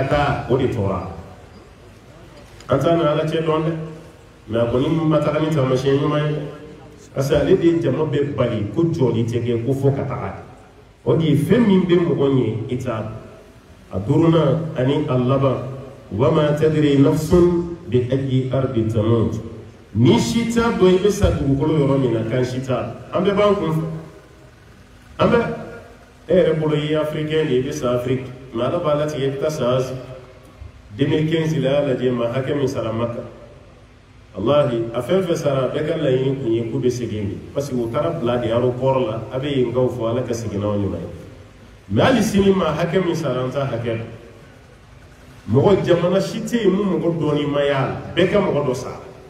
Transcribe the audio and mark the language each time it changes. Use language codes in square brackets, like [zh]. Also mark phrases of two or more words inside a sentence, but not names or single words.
[bm] taa o de tora an t'a na ala cɛ dɔn dɛ mais a kɔni ma taga ni taamasiyɛn ɲuman ye [fr] parce que [bm] ale de ye jama bɛɛ bali ko jɔli tɛ kɛ ko fɔ ka taga o de ye fɛn min bɛ mɔgɔ ɲɛ i t'a dɔn a duurunan ani a laban wa [ar] ما تدري نفس بأي أرض تموت [bm] ni si t'a dɔn i bɛ sa dugukolo yɔrɔ min na kan si t'a an bɛɛ b'an kun fɛ an bɛ e yɛrɛ bolo i ye africain de ye i bɛ sa Afrique mais ala b'a latigɛ i bɛ taa sa Asie 2015 la y'a lajɛ maa hakɛ min sara Maka wallahi a fɛn fɛn sara bɛɛ ka laɲini kun ye k'u bɛ segin de [fr] parce que [bm] u taara bila de aéroport la a bɛ yen kaw fɔ ala ka segin n'aw ɲuman ye mais hali sini maa hakɛ min sara an t'a hakɛ dɔn mɔgɔ jamana si tɛ yen mun mɔgɔ dɔɔni ma y'a la bɛɛ ka mɔgɔ dɔ sara